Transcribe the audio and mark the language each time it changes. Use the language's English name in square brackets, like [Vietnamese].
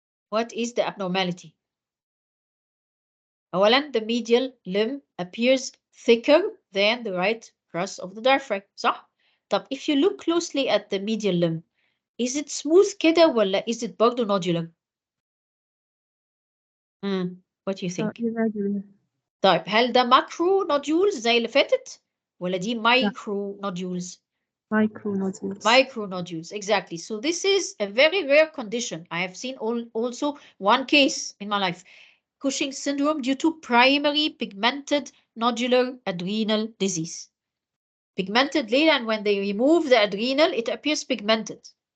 [English] What is the abnormality? [Arabic] أولاً, [English] the medial limb appears thicker than the right crus of the diaphragm. [Arabic] صح؟ طب [English] if you look closely at the medial limb, is it smooth [Arabic] كده ولا [English] is it [Arabic] برضه [English] nodular? What do you think? Irregular. [Arabic] طيب هل ده [English] macro nodules [Arabic] زي اللي فاتت ولا دي [English] micro nodules? Micro nodules. Micro nodules, exactly. So this is a very rare condition. I have seen also one case in my life. Cushing syndrome due to primary pigmented nodular adrenal disease. Pigmented later, and when they remove the adrenal, it appears pigmented.